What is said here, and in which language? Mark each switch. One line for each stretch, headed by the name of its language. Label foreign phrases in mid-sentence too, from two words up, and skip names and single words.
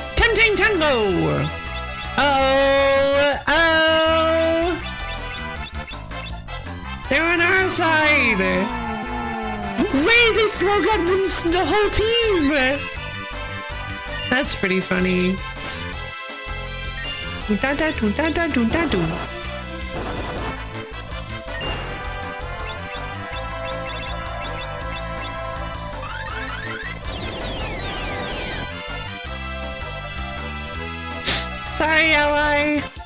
English: Tempting Tango! Uh-oh! Oh! They're on our side! Wait, they slowed up the whole team! That's pretty funny. Do-da-da-do-da-da-do-da-do. Sorry, ally.